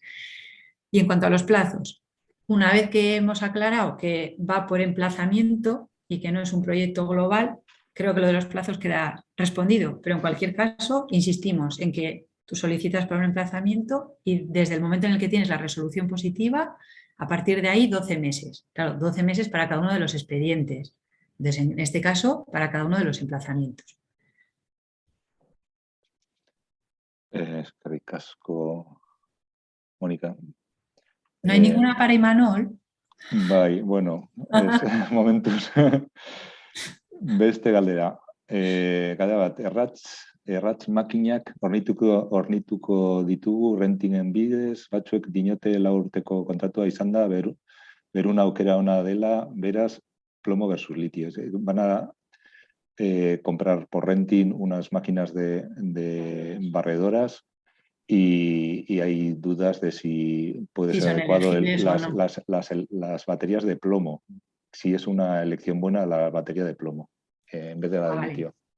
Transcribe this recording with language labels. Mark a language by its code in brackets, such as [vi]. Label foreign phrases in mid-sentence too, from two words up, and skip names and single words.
[es] Y en cuanto a los plazos, una vez que hemos aclarado que va por emplazamiento y que no es un proyecto global, creo que lo de los plazos queda respondido, pero en cualquier caso insistimos en que tú solicitas para un emplazamiento y desde el momento en el que tienes la resolución positiva, a partir de ahí 12 meses. Claro, 12 meses para cada uno de los expedientes. Entonces, en este caso, para cada uno de los emplazamientos. [eu] Eskerrik asko, Mónica. [es] ¿No hay ninguna para Imanol? [eu] Bai, bueno, momentuz beste galdera. Galdera bat, erratz makinak hornituko ditugu rentingen bidez, batzuek dinote 4 urteko kontratua izan da, berun aukera ona dela, beraz, [es] plomo versus litio. Van a comprar por renting unas máquinas de barredoras y hay dudas de si puede ser adecuado las baterías de plomo, si es una elección buena la batería de plomo en vez de la de litio.